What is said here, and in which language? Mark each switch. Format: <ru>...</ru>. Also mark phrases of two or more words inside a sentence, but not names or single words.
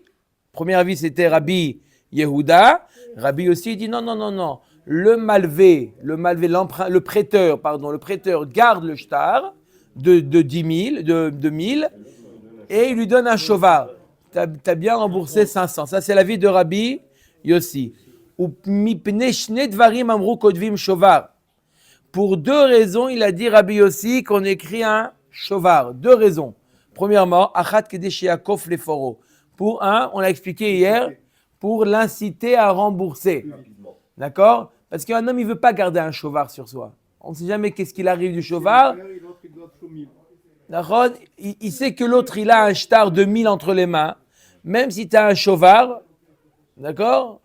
<fr>Premier avis, c'était Rabbi Yehuda. Rabbi aussi dit non. Le malvé, le prêteur garde le shtar de 10 000, de 1000 et il lui donne un shovar. T'as bien remboursé 500. Ça, c'est l'avis de Rabbi Yossi.</fr> <he>ומפני שני דברים אמרו כותבים שובר.</he> <fr>Pour deux raisons, il a dit Rabbi Yossi qu'on écrit un shovar. Deux raisons. Premièrement, achat kedesh yaakov leforo. Pour un, on l'a expliqué hier, pour l'inciter à rembourser. D'accord? Parce qu'un homme, il ne veut pas garder un shovar sur soi. On ne sait jamais qu'est-ce qu'il arrive du shovar. D'accord? Il sait que l'autre, il a un shtar de 1000 entre les mains. Même si tu as un shovar, d'accord?</fr>